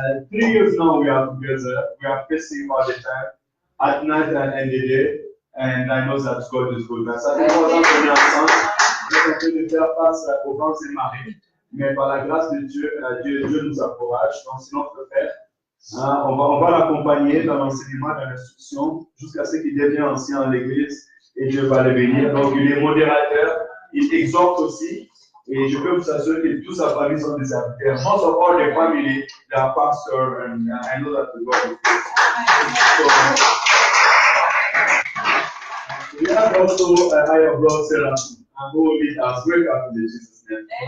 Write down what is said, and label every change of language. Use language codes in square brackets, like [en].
[en] 3 years now we are together. We are facing all the time, at night and the day. And I know that God is good. [fr] Ça fait 3 ans qu'on est ensemble. On est en train de faire face aux vents et marées. Mais par la grâce de Dieu, Dieu nous encourage. Donc, c'est notre Père. On va l'accompagner dans l'enseignement, dans l'instruction, jusqu'à ce qu'il devienne ancien en l'église. Et Dieu va le bénir. Donc, il est modérateur. Il exhorte aussi. Et je peux vous assurer que toute sa famille sont des serviteurs. [en] Most of all the family, they are pastors, and I know that the God is good. So, we have also a higher brother, Sarah, who will lead us. Welcome to Jesus' name.